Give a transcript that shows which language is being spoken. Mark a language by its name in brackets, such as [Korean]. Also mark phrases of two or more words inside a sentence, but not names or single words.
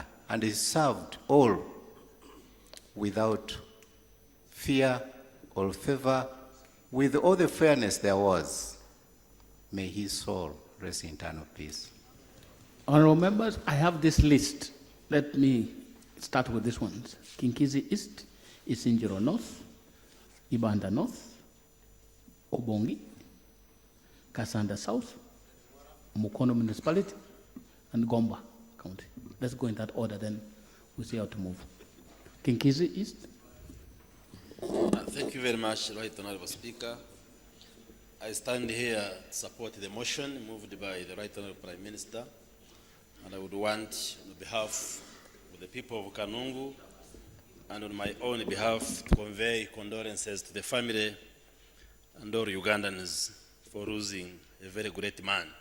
[English] And he served all without fear or favor, with all the fairness there was. May his soul rest in eternal peace. Honorable members, I have this list. Let me start with this one. Kinkizi East, Isinjiro North, Ibanda North, Obongi, Kasanda South, Mukono Municipality, and Gomba County. Let's go in that order, then we'll see how to move. Kinkizi East. Thank you very much, Right Honorable Speaker. I stand here to support the motion moved by the Right Honorable Prime Minister, and I would want, on behalf of the people of Kanungu and on my own behalf, to convey condolences to the family and all Ugandans for losing a very great man.